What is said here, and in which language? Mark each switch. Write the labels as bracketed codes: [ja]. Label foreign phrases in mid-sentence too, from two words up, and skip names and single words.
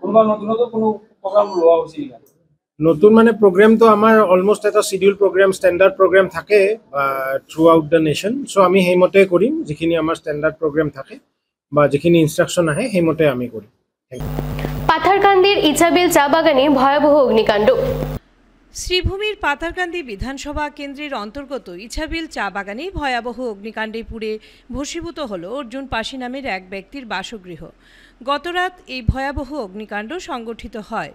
[as] নতুন মানে প্ৰগ্ৰেমটো আমাৰ অলমষ্ট এটা [en] schedule program, standard program [as] থাকে [en] throughout the nation. [as] চ' আমি সেইমতে কৰিম, যিখিনি আমাৰ [en] standard program [as] থাকে বা যিখিনি ইনষ্ট্ৰাকশ্যন আহে সেইমতে আমি কৰিম। [bn] পাথারকান্দির ইচাবিল চা বাগানে ভয়াবহ অগ্নিকাণ্ড। শ্রীভূমির পাথারকান্দি বিধানসভা কেন্দ্রের অন্তর্গত ইছাবিল চা বাগানে ভয়াবহ অগ্নিকাণ্ডে পুড়ে ভস্মীভূত হল অর্জুন পাশি নামের এক ব্যক্তির বাসগৃহ। গতরাত এই ভয়াবহ অগ্নিকাণ্ড সংগঠিত হয়।